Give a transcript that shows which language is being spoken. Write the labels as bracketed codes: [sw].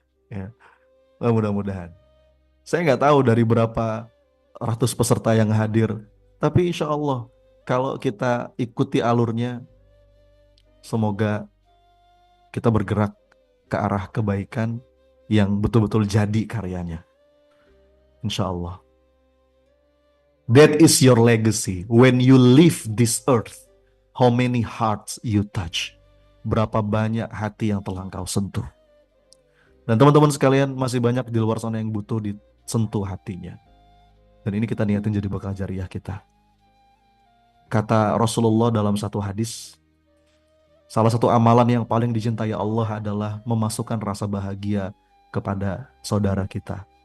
[id] Ya, mudah-mudahan. Saya nggak tahu dari berapa ratus peserta yang hadir, tapi insya Allah kalau kita ikuti alurnya, semoga kita bergerak ke arah kebaikan yang betul-betul jadi karyanya. Insya Allah. [en] That is your legacy. When you leave this earth, how many hearts you touch? [id] Berapa banyak hati yang telah engkau sentuh. Dan teman-teman sekalian, masih banyak di luar sana yang butuh disentuh hatinya. Dan ini kita niatin jadi bekal jariah kita. Kata Rasulullah dalam satu hadis, salah satu amalan yang paling dicintai Allah adalah memasukkan rasa bahagia kepada saudara kita.